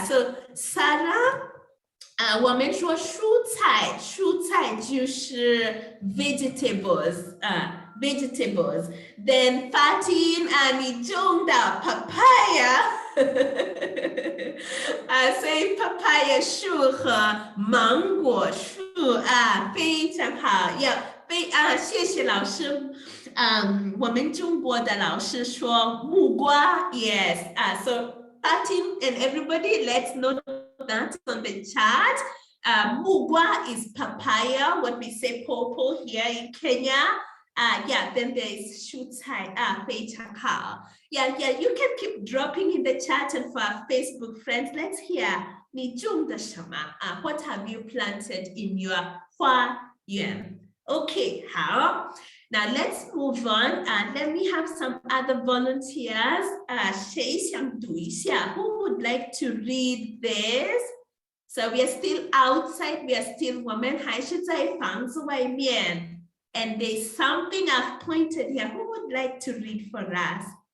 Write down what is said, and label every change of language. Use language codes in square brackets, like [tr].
[zh] So Sarah, 我们说蔬菜就是 vegetables. Then Fatin, 你种的 papaya. 所以 papaya 树和芒果树非常好。谢谢老师。我们中国的老师说木瓜 yes. [en] So Fatin and everybody, let's note that on the chat. 木瓜 is papaya, what we say pawpaw here in Kenya. Yeah, then there is [zh] 蔬菜 非常好。 [en] Yeah, you can keep dropping in the chat, and for our Facebook friends, let's hear [zh] 你种的什么 [en] what have you planted in your 花园? Okay, 好。Now let's move on. Let me have some other volunteers. [zh] 谁想读一下? [en] Who would like to read this? So we are still outside. We are still [zh] 我们还是在房子外面。 [en] And there's something I've pointed here. Who would like to read for us?